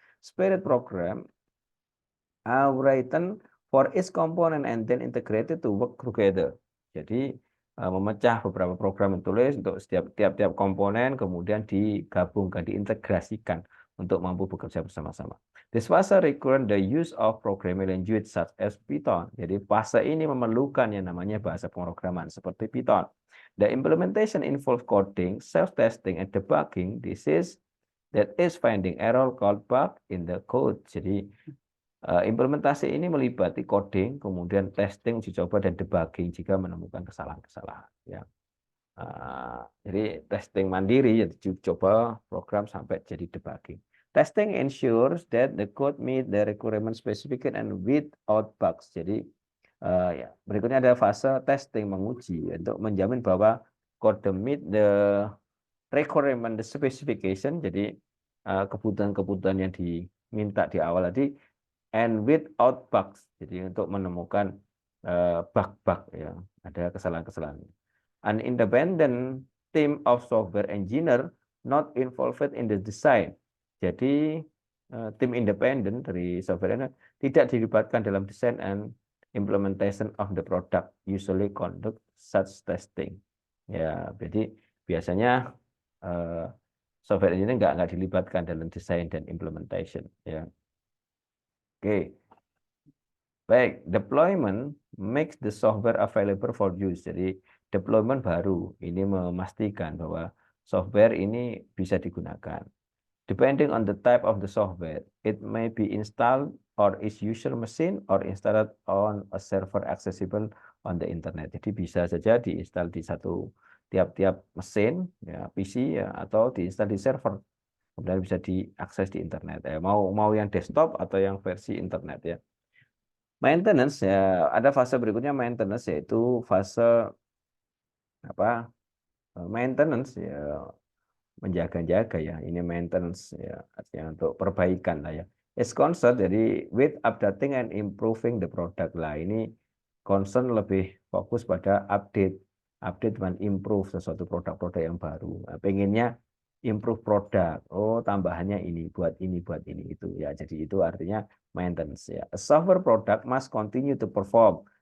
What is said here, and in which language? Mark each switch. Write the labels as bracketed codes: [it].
[en] Spirit program are written for each component and then integrated to work together. [id] Jadi memecah beberapa program yang tulis untuk tiap-tiap komponen, kemudian digabungkan, diintegrasikan untuk mampu bekerja bersama-sama. [en] This fase requires the use of programming language such as Python. [id] Jadi fase ini memerlukan yang namanya bahasa pemrograman seperti Python. [en] The implementation involves coding, self-testing, and debugging. That is finding error called bug in the code. [id] Jadi implementasi ini melibatkan coding, kemudian testing, uji coba, dan debugging jika menemukan kesalahan-kesalahan. Ya. Jadi testing mandiri, uji coba program sampai jadi debugging. [en] Testing ensures that the code meet the requirement specification and without bugs. [id] Jadi ya, berikutnya ada fase testing, menguji untuk menjamin bahwa kode [en] meet the requirement, the specification. [id] Jadi kebutuhan-kebutuhan yang diminta di awal tadi, [en] and without bugs, [id] jadi untuk menemukan bug-bug, ya, ada kesalahan-kesalahan. [en] An independent team of software engineer not involved in the design. [id] Jadi tim independen dari software engineer tidak dilibatkan dalam desain [en] and implementation of the product, usually conduct such testing. [id] Ya, jadi biasanya software engineer nggak dilibatkan dalam desain dan implementation, ya. Oke, baik. [en] Deployment makes the software available for use. [id] Jadi deployment baru ini memastikan bahwa software ini bisa digunakan. [en] Depending on the type of the software, it may be installed or is user machine or installed on a server accessible on the internet. [id] Jadi bisa saja diinstal di tiap-tiap mesin, ya, PC, ya, atau diinstal di server. Kemudian bisa diakses di internet. Mau yang desktop atau yang versi internet, ya. Maintenance, ya, ada fase berikutnya maintenance, yaitu fase apa? Maintenance, ya, menjaga-jaga, ya. Ini maintenance, ya, artinya untuk perbaikan lah, ya. Is concern, jadi [en] with updating and improving the product [id] lah. Ini concern lebih fokus pada update dan improve sesuatu produk-produk yang baru. Nah, pengennya improve produk. Oh, tambahannya ini buat ini itu, ya. Jadi itu artinya maintenance, ya. [en] A software product must continue to perform.